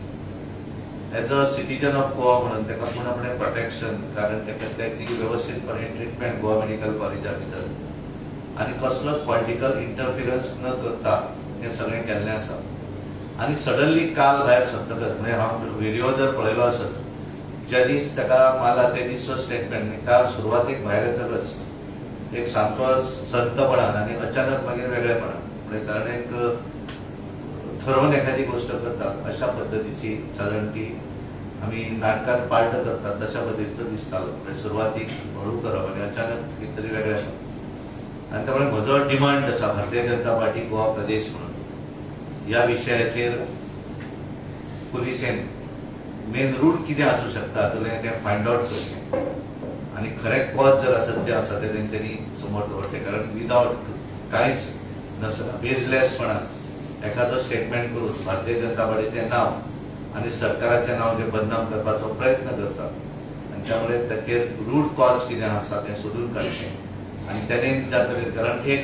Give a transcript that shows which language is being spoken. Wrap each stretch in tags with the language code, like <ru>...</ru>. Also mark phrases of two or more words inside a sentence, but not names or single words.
<en>as a citizen of Goa</en> <kok>म्हणून ताका पूर्णपणे प्रोटेक्शन कारण त्याची व्यवस्थितपणे ट्रिटमेंट गोवा मेडिकल कॉलेजा भितर आणि कसलोच</kok> <en>political interference</en> <kok>न करता हे सगळें केल्लें आसा। आणि सडनली काल भायर सरतकच म्हणजे हांव व्हिडिओ जर पळयलो आसत ज्या दीस ताका मारला ते दिसचो स्टेटमेंट काल सुरवातेक भायर येतकच एक सामको संतपणान आनी अचानक मागीर वेगळेपणान म्हणजे कारण</kok> <mr>एक ठरवून एखादी गोष्ट करतात अशा पद्धतीची साधारण ती आम्ही नाटकात पार्ट करतात तशा पद्धतीचं</mr> <kok>दिसतालो म्हणजे सुरवातीक हळू करप आनी अचानक कितें वेगळें आनी त्यामुळे म्हजो डिमांड आसा भारतीय जनता पार्टी गोवा प्रदेश म्हणून ह्या विशयाचेर पुलिसेन मेन रूट कितें आसूं शकता हातूंतलें तें</kok> <en>find out</en> <kok>करचें आनी खरें कॉज जर आसत जें आसा तें तेंच्यांनी समोर दवरचें कारण विदावट कांयच नसता बेजलेसपणान एखादो स्टेटमेंट करून भारतीय जनता पार्टीचें नांव आनी सरकाराचें नांव जें बदनाम करपाचो प्रयत्न करता आनी त्यामुळे ताचेर</kok> <en>root cause</en> <kok>कितें आसा तें सोदून काडचें आनी तेणें ज्या तरेन कारण एक</kok>